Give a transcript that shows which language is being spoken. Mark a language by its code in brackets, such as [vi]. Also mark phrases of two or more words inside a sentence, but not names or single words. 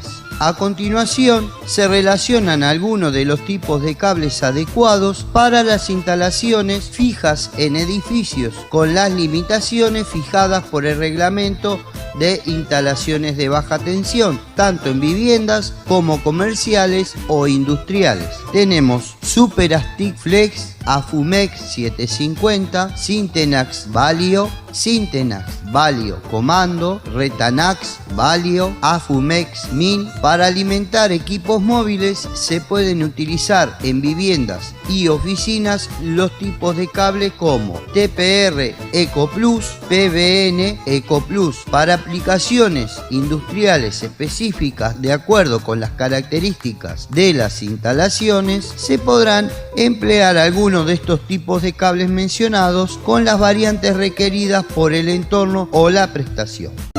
[es] A continuación, se relacionan algunos de los tipos de cables adecuados para las instalaciones fijas en edificios, con las limitaciones fijadas por el reglamento de instalaciones de baja tensión, tanto en viviendas como comerciales o industriales. Tenemos Superastic Flex, Afumex 750, Syntenax Valio, Syntenax Valio Comando, Retanax Valio, Afumex 1000. Para alimentar equipos móviles se pueden utilizar en viviendas y oficinas los tipos de cable como TPR EcoPlus, PBN EcoPlus. Para aplicaciones industriales específicas de acuerdo con las características de las instalaciones, se podrán emplear algunos de estos tipos de cables mencionados con las variantes requeridas por el entorno o la prestación.